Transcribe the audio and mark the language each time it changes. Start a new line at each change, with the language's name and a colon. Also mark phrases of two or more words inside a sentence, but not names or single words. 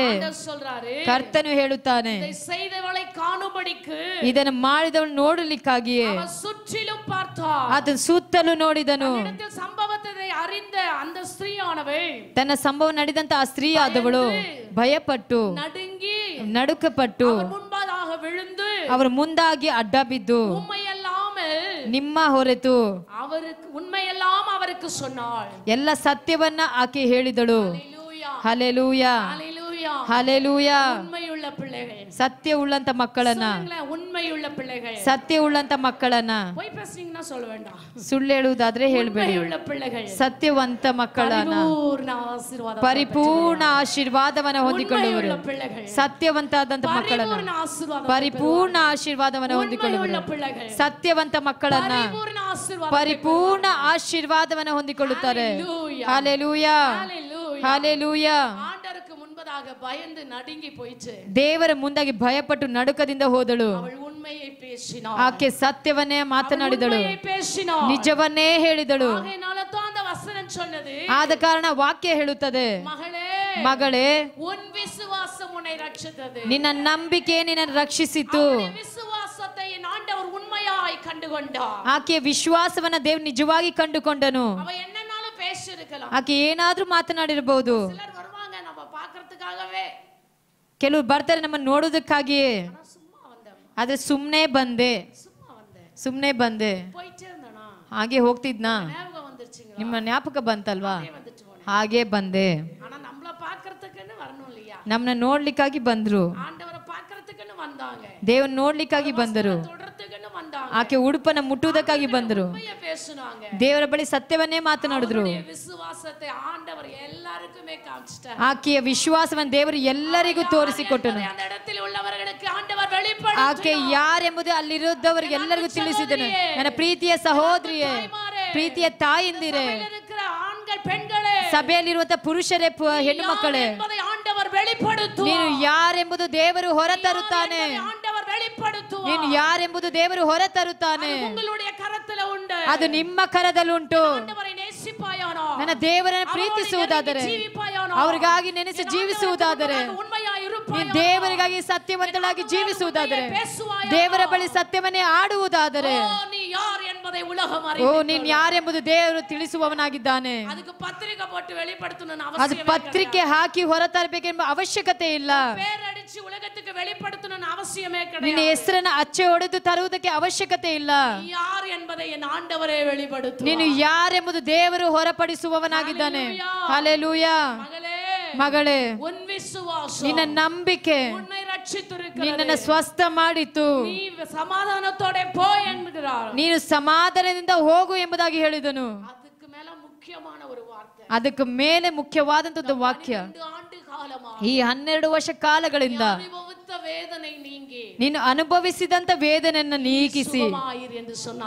Tamil: ஆண்டவர் சொல்றாரு,
Kannada: ಕರ್ತನು ಹೇಳುತ್ತಾನೆ,
Tamil: இதை செய்தவளை காணும்படிக்கு
Kannada: ಇದನ್ನು ಮಾಡಿದವನು ನೋಡಲಿಕ್ಕಾಗಿಯೇ
Tamil: அவர் சுற்றிலும் பார்த்தார்.
Kannada: ಆತನ ಸುತ್ತಲೂ ನೋಡಿದನು.
Tamil: இடத்தில் சம்பவத்தை அறிந்த அந்த ஸ்திரீயானவள்
Kannada: ತನ್ನ ಸಂಭವ ನಡೆದಂತ ಆ ಸ್ತ್ರೀ ಆದವಳು ಭಯಪಟ್ಟು
Tamil: நடுங்கி
Kannada: ನಡುಕಪಟ್ಟು
Tamil: அவர் முன்பதாக விழுந்து
Kannada: ಅವರ ಮುಂದಾಗಿ ಅಡ್ಡ ಬಿದ್ದು
Tamil: உண்மையல்லாமல்
Kannada: ನಿಮ್ಮ ಹೊರತು
Tamil: அவருக்கு உண்மையெல்லாம் அவருக்கு சொன்னாள்.
Kannada: ಎಲ್ಲ ಸತ್ಯವನ್ನ ಆಕೆ ಹೇಳಿದಳು.
Tamil: ஹல்லேலூயா
Kannada: ಹಲ್ಲೆಲೂಯಾ.
Tamil: ஹல்லேலூயா.
Kannada: ಹಲ್ಲೆಲೂಯಾ.
Tamil: உண்மையுள்ள பிள்ளைகள்,
Kannada: ಸತ್ಯ ಉಳ್ಳಂತ ಮಕ್ಕಳನ್ನ
Tamil: சொல்லுங்களேன், உண்மை உண்மையுள்ள பிள்ளைகள்.
Kannada: ಸತ್ಯ ಉಳ್ಳಂತ ಮಕ್ಕಳನ್ನ.
Tamil: போய் பேசுனீங்கன்னா சொல்ல வேண்டாம்.
Kannada: ಸುಳ್ಳು ಹೇಳುವುದಾದ್ರೆ ಹೇಳ್ಬೇಡಿ.
Tamil: உண்மையுள்ள பிள்ளைகள்.
Kannada: ಸತ್ಯವಂತ ಮಕ್ಕಳನ್ನ. ಪರಿಪೂರ್ಣ ಆಶೀರ್ವಾದವನ್ನು ಹೊಂದಿಕೊಳ್ಳುವರು. ಸತ್ಯವಂತಾದಂತ ಮಕ್ಕಳನ್ನ. ಪರಿಪೂರ್ಣ ಆಶೀರ್ವಾದವನ್ನು ಹೊಂದಿಕೊಳ್ಳುವರು. ಸತ್ಯವಂತ ಮಕ್ಕಳನ್ನ ಪರಿಪೂರ್ಣ ಆಶೀರ್ವಾದವನ್ನು ಹೊಂದಿಕೊಳ್ಳುತ್ತಾರೆ. ಹಲ್ಲೆಲೂಯಾ, ಹಲ್ಲೆಲೂಯಾ.
Tamil: ஆண்டவருக்கு முன்பதாக பயந்து நடுங்கி போயிச்சு.
Kannada: ದೇವರ ಮುಂದಾಗಿ ಭಯಪಟ್ಟು ನಡುಕದಿಂದ ಹೋದಳು.
Tamil: ಅವಳು ಉண்மையை பேசினாள்.
Kannada: ಆಕೆ ಸತ್ಯವನ್ನೇ ಮಾತನಾಡಿದಳು, ನಿಜವನ್ನೇ ಹೇಳಿದಳು.
Tamil: ஆகையால தான் அந்த வசனம் சொன்னது.
Kannada: ಆದ ಕಾರಣ ವಾಕ್ಯ ಹೇಳುತ್ತದೆ, ಮಗಳೇ, ಮಗಳೇ,
Tamil: உன் விசுவாசம் உன்னை ரட்சித்தது.
Kannada: ನಿನ್ನ ನಂಬಿಕೆ ನಿನ್ನನ್ನು ರಕ್ಷಿಸಿತು.
Tamil: ವಿಶ್ವಾಸத்தை என் ஆண்டவர் உண்மையாய் கண்டுகொண்டார்.
Kannada: ಆಕೆಯ ವಿಶ್ವಾಸವನ್ನ ದೇವರು ನಿಜವಾಗಿ ಕಂಡುಕೊಂಡನು.
Tamil: அவ என்னன்னாலும் பேசியிருக்கலாம்.
Kannada: ಆಕೆ ಏನಾದ್ರೂ ಮಾತನಾಡಿರಬಹುದು.
Tamil: சிலர் வருவாங்க நம்ம பார்க்கிறதுக்காகவே.
Kannada: ಕೆಲವರು ಬರ್ತಾರೆ ನಮ್ಮ ನೋಡೋದಕ್ಕಾಗಿಯೇ.
Tamil: சும்மா வந்தேன்,
Kannada: ಆದ್ರೆ ಸುಮ್ನೆ ಬಂದೆ,
Tamil: சும்மா வந்தேன்,
Kannada: ಸುಮ್ನೆ ಬಂದೆ,
Tamil: போயிட்டே இருந்தேனா,
Kannada: ಹಾಗೆ ಹೋಗ್ತಿದ್ನಾ,
Tamil: ஞாபகம் வந்துருச்சுங்களா,
Kannada: ನಿಮ್ಮ ಜ್ಞಾಪಕ ಬಂತಲ್ವಾ,
Tamil: வந்துட்டு போனேன்.
Kannada: ಹಾಗೆ ಬಂದೆ.
Tamil: ஆனா நம்மள பார்க்கிறதுக்குன்னு வரணும் இல்லையா?
Kannada: ನಮ್ಮನ್ನ ನೋಡ್ಲಿಕ್ಕಾಗಿ ಬಂದ್ರು.
Tamil: ஆண்டவரை பார்க்கிறதுக்குன்னு வந்தாங்க.
Kannada: ದೇವ್ರ ನೋಡ್ಲಿಕ್ಕಾಗಿ ಬಂದರು.
Tamil: தொடர்த்துக்குன்னு வந்தாங்க.
Kannada: ಆಕೆ ಉಡುಪನ್ನ ಮುಟ್ಟುವುದಕ್ಕಾಗಿ ಬಂದರು.
Tamil: உண்மையை பேசுனாங்க.
Kannada: ದೇವರ ಬಳಿ ಸತ್ಯವನ್ನೇ ಮಾತನಾಡಿದ್ರು.
Tamil: அவருடைய விசுவாசத்தை ஆண்டவர் எல்லாருக்குமே காமிச்சிட்டார்.
Kannada: ಆಕೆಯ ವಿಶ್ವಾಸವನ್ನು ದೇವರು ಎಲ್ಲರಿಗೂ ತೋರಿಸಿಕೊಟ್ಟನು.
Tamil: அந்த இடத்தில் உள்ளவர்களுக்கு ಆಂಡವರ್ வெளிப்படுத்தினார்.
Kannada: ಆಕೆ ಯಾರೆಂಬುದು ಅಲ್ಲಿರುವವರಿಗೆ ಎಲ್ಲರಿಗೂ ತಿಳಿಸಿದನು. ನನ್ನ ಪ್ರೀತಿಯ ಸಹೋದರಿಯೇ, ಪ್ರೀತಿಯ ತಾಯಿಂದಿರೇ,
Tamil: இருக்கிற ஆண்கள் பெண்களே,
Kannada: ಸಭೆಯಲ್ಲಿರುವಂತಹ ಪುರುಷರೇ, ಹೆಣ್ಣು ಮಕ್ಕಳೇ,
Tamil: ஆண்டவர் வெளிப்படுத்துவார்.
Kannada: ನೀನು ಯಾರೆಂಬುದು ದೇವರು ಹೊರತರುತ್ತಾನೆ.
Tamil: ஆண்டவர் வெளிப்படுத்துவார்.
Kannada: ನೀನು ಯಾರೆಂಬುದು ದೇವರು ಹೊರತರುತ್ತಾನೆ.
Tamil: உங்களுடைய கரத்துல உண்டு.
Kannada: ಅದು ನಿಮ್ಮ ಕರದಲ್ಲುಂಟು.
Tamil: ஆண்டவரை நேசிப்பாயானோ,
Kannada: ನನ್ನ ದೇವರನ್ನು ಪ್ರೀತಿಸುವುದಾದರೆ, ಅವರಿಗಾಗಿ ನೆನೆಸಿ ಜೀವಿಸುವುದಾದರೆ,
Tamil: உண்மையாய் இருப்பாய்,
Kannada: ನೀನು ದೇವರಿಗಾಗಿ ಸತ್ಯವಂತಳಾಗಿ ಜೀವಿಸುವುದಾದರೆ, ದೇವರ ಬಳಿ ಸತ್ಯವನ್ನೇ ಆಡುವುದಾದರೆ,
Tamil: நீ யார் என்பதை உலகம் ಓ அறியும்.
Kannada: ನೀನು ಯಾರೆಂಬುದು ದೇವರು ತಿಳಿಸುವವನಾಗಿದ್ದಾನೆ.
Tamil: அதுக்கு பத்திரிக்கை போட்டு வெளிப்படுத்தணும்னு
Kannada: ಅದು
Tamil: அவசியம்
Kannada: ಪತ್ರಿಕೆ ಹಾಕಿ ಹೊರತರಬೇಕೆಂಬ ಅವಶ್ಯಕತೆ ಇಲ್ಲ.
Tamil: பேரடிச்சு உலகத்துக்கு வெளிப்படுத்தணும்னு அவசியமே
Kannada: ನಿನ್ನ
Tamil: கிடையாது.
Kannada: ಹೆಸರನ್ನ ಅಚ್ಚೆ ಹೊಡೆದು ತರುವುದಕ್ಕೆ ಅವಶ್ಯಕತೆ ಇಲ್ಲ.
Tamil: யார் என்பதை என் ஆண்டவரே வெளிப்படுத்துவார்.
Kannada: ನೀನು ಯಾರೆಂಬುದು ದೇವರು ಹೊರಪಡಿಸುವವನಾಗಿದ್ದಾನೆ. ಹಲ್ಲೆಲೂಯಾ.
Tamil: மகளே,
Kannada: ಮಗಳೇ,
Tamil: உன் விசுவாசம்
Kannada: ನಿನ್ನ ನಂಬಿಕೆ
Tamil: உன்னை ரட்சித்திருக்கிறது.
Kannada: ನಿನ್ನನ್ನು ಸ್ವಸ್ಥ ಮಾಡಿತು.
Tamil: நீ சமாதானத்தோட போ என்கிறார்.
Kannada: ನೀನು ಸಮಾಧಾನದಿಂದ ಹೋಗು ಎಂಬುದಾಗಿ ಹೇಳಿದನು.
Tamil: அதுக்கு மேல முக்கியமான ஒரு வார்த்தை.
Kannada: ಅದಕ್ಕೆ ಮೇಲೆ ಮುಖ್ಯವಾದಂತದ್ದು ವಾಕ್ಯ.
Tamil: 2 ஆண்டு காலமா
Kannada: ಈ 12 ವರ್ಷ ಕಾಲಗಳಿಂದ
Tamil: அனுபவித்த வேதனை நீங்கி
Kannada: ನೀನು ಅನುಭವಿಸಿದಂತ ವೇದನೆಯನ್ನು ನೀಗಿಸಿ
Tamil: சுகமாயிரு என்று சொன்னார்.